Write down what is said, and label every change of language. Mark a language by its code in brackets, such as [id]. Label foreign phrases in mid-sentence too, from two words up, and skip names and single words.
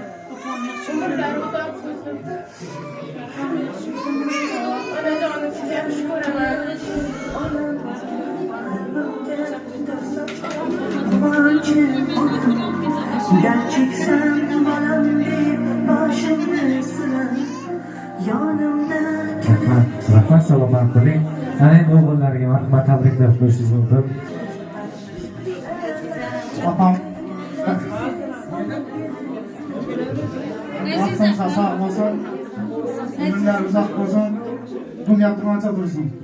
[uz] Umrlari uzoq bo'lsin. Onajonim, sizni yaxshi ko'raman. [tr] Gerçeksen balam deyip başımı sıra yanımda [uz] Rahmat, salomat bo'ling. Ana endi o'g'illariga marhamat, tabriklab qo'yishingiz mumkin. Opam vaqtingiz sog' bo'lsin, umrlar uzoq bo'lsin, dunyo turgancha tursin.